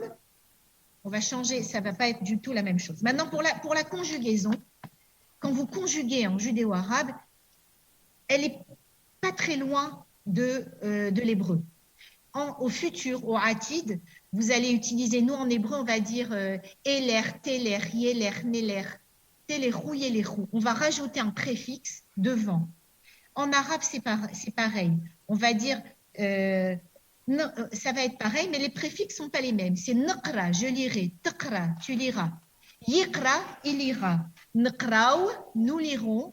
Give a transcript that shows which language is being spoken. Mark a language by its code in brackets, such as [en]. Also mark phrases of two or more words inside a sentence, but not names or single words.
[fr] On va changer, ça va pas être du tout la même chose. Maintenant, pour la conjugaison, quand vous conjuguez en judéo-arabe, elle est pas très loin de l'hébreu. Au futur, au atid, vous allez utiliser, nous en hébreu, on va dire [he] אקרא, תקרא, יקרא, נקרא, תקראו, יקראו. [fr] On va rajouter un préfixe devant. En arabe, c'est pareil. On va dire, ça va être pareil, mais les préfixes sont pas les mêmes. C'est naqra, je lirai, taqra, tu liras. Yikra, il lira. Nqraou, nous lirons.